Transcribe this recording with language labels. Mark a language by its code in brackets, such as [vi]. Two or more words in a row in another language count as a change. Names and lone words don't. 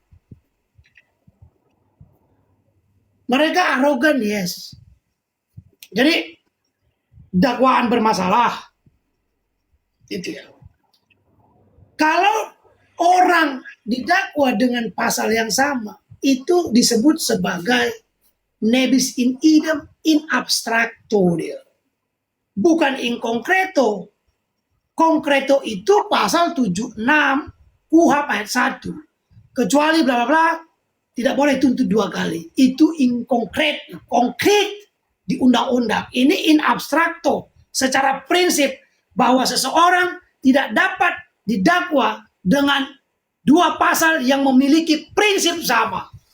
[id] Mereka arogan, yes. Jadi dakwaan bermasalah. Itu ya. Kalau orang didakwa dengan pasal yang sama, itu disebut sebagai [la] nebis in idem in abstracto. [id] Bukan [la] in concreto. [id] Konkreto itu pasal 76 KUHP ayat 1. Kecuali bla bla bla, tidak boleh tuntut 2 kali. Itu [la] in konkret [id] di undang-undang. Ini [la] in abstrakto, [id] secara prinsip bahwa seseorang tidak dapat didakwa dengan 2 pasal yang memiliki prinsip sama.